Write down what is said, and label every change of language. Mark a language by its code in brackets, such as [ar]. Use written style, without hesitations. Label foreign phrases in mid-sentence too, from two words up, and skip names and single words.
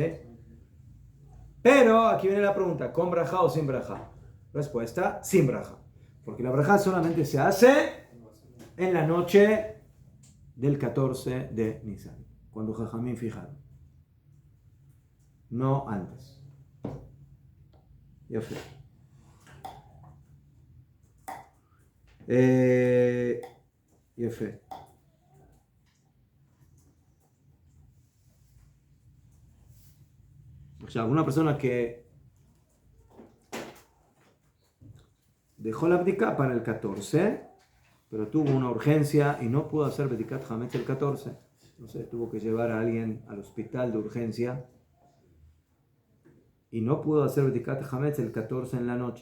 [es] Pero aquí viene la pregunta, ¿con brajá o sin brajá? Respuesta, sin brajá. Porque la brajá solamente se hace en la noche del 14 de Nisan, cuando Jajamín fijaron. No antes. [he] יפה. יפה. עכשיו, [es] una persona que dejó la bdika para el 14, pero tuvo una urgencia y no pudo hacer [he] בדיקת חמץ [es] el 14. No sé, tuvo que llevar a alguien al hospital de urgencia y no pudo hacer [he] בדיקת חמץ [es] el 14 en la noche.